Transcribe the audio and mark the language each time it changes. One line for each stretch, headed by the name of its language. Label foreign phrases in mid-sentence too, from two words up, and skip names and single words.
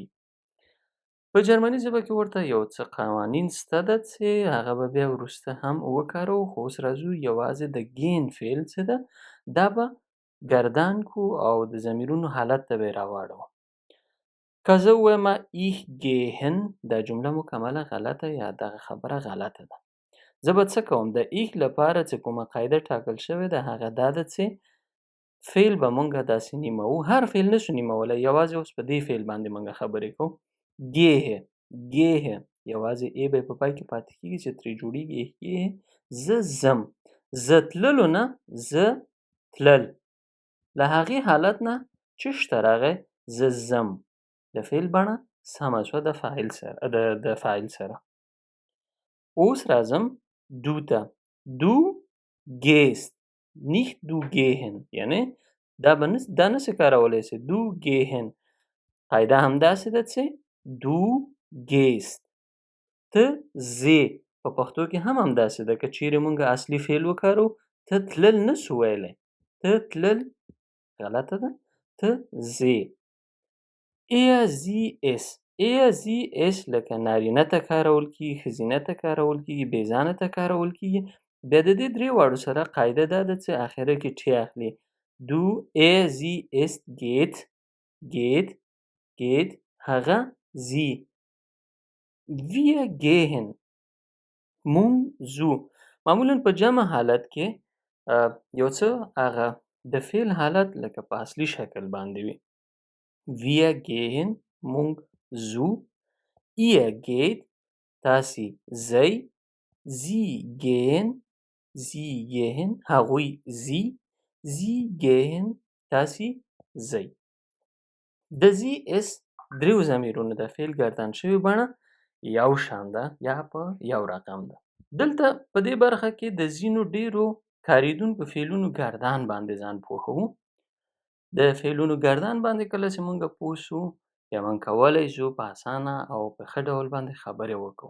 Pashto: په جرمني ژبه کې ورته یو څه قوانین شته ده چې هغه به بیا وروسته هم وکاروو، خو اوس راځو یوازې د گین فعل څه ده دا به ګردان کو او د ضمیرونو حالت ته به یې راواړو. که زه ووایم
German: ich gehen،
Pashto: دا جمله مکمله غلطه یا دغه خبره غلطه ده. زه به څه کوم؟ د ich لپاره چې کومه قاعده ټاکل شوې ده هغه دا ده چې فعل به موږ داسې نیموو. هر فعل نشو نیمولی، یوازې اوس په دې فعل باندې موږ خبرې کوو. gehe، gehe یوازې ای به په پای کې پاتې کېږي چې ترې جوړېږي gehe. زه ځم، زه تللو نه، زه تلل. له هغې حالت نه چې شته راغی زه ځم، د فعل بڼه سمه شوه د فاعل سره. اوس راځم دو ته.
German: du gehst nicht du gehen,
Pashto: یعنی دا نسې کارولی چې
German: du gehen.
Pashto: قاعده همداسې ده چې
German: du gehst,
Pashto: ته ځې. په پښتو کې هم همداسې ده. که چیرې موږ اصلي فعل وکارو، ته تلل نسو ویلی، ته تلل غلطه ده، ته ځې.
German: er sie es، er sie es
Pashto: لکه نارینه ته کارول کېږي، ښځینه ته کارول کېږي، بېځانه ته کارول کېږي. بیا د دې درې واړو سره قاعده دا ده چې اخره کې ټی اخلي.
German: du er sie es geht، geht، geht
Pashto: هغه ځي.
German: wir gehen
Pashto: مونږ ځو. معمولا په جمع حالت کې یو څه هغه د فعل حالت لکه په اصلي شکل باندې وي.
German: wir gehen
Pashto: مونږ ځو،
German: ihr geht
Pashto: تاسې ځئ،
German: sie gehen
Pashto: هغوی ځي،
German: sie gehen
Pashto: تاسې ځئ. د
German: sie es
Pashto: دریو ضمیرونو د فعل ګردان شوې بڼه یو شان ده یا په یو رقم ده. دلته په دې برخه کې د ځینو ډیرو کاریدونکو فعلونو ګردان باندې ځان پوهوو. د فعلونو ګردان باندې کله چې مونږ پوه شو بیا مونږ کولی شو په اسانه او په ښه ډول باندې خبرې وکړو.